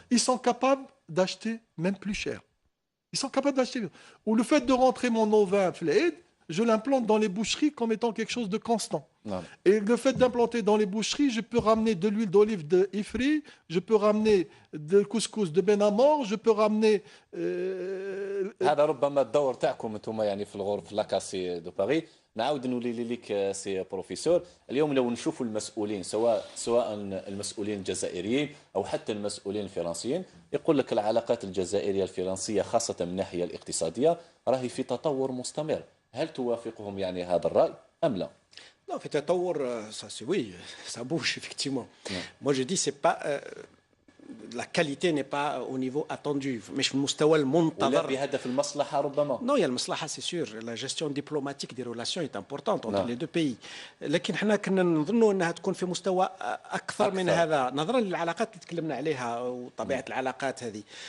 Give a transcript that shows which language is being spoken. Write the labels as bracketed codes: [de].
[fr] Ils sont capables d'acheter même plus cher. Ils sont capables d'acheter. Ou le fait de rentrer mon ovin je l'implante dans les boucheries comme étant quelque chose de constant. Non. Et le fait d'implanter dans les boucheries, je peux ramener de l'huile d'olive de Ifri, je peux ramener de couscous de Benamor, je peux ramener... [ar] هذا ربما الدور تاعكم انتم يعني في الغرف لاكاسي دو باري. نعاود نولي لك سي بروفيسور. اليوم لو نشوفوا المسؤولين سواء المسؤولين الجزائريين او حتى المسؤولين الفرنسيين يقول لك العلاقات الجزائريه الفرنسيه خاصه من الناحيه الاقتصاديه راهي في تطور مستمر. هل توافقهم يعني هذا الرأي أم لا؟ [fr] Non, fait [ar] تطور, [fr] oui, ça bouge effectivement. Moi je dis c'est pas la qualité n'est pas au niveau attendu [ar] مش في المستوى المنتظر. ولا بهدف المصلحة ربما. [fr] Non, il y a [ar] المصلحة [fr] c'est sûr. La gestion diplomatique des relations est importante entre les deux pays. [ar] لكن احنا كنا نظنوا انها تكون في مستوى أكثر من هذا نظرا للعلاقات اللي تكلمنا عليها وطبيعة العلاقات هذه.